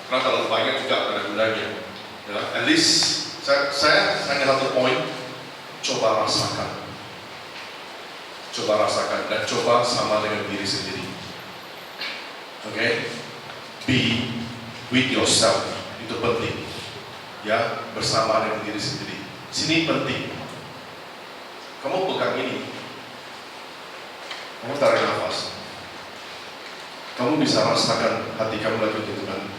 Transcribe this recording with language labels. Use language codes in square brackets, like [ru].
[id] Karena kalau banyak juga ada gunanya. Ya, at least saya hanya satu poin, coba rasakan dan coba sama dengan diri sendiri. Oke? [en] Be with yourself, [id] itu penting. Ya, bersama dengan diri sendiri. Sini penting. Kamu pegang ini. Kamu tarik nafas. Kamu bisa rasakan hati kamu lagi gitu-gitu.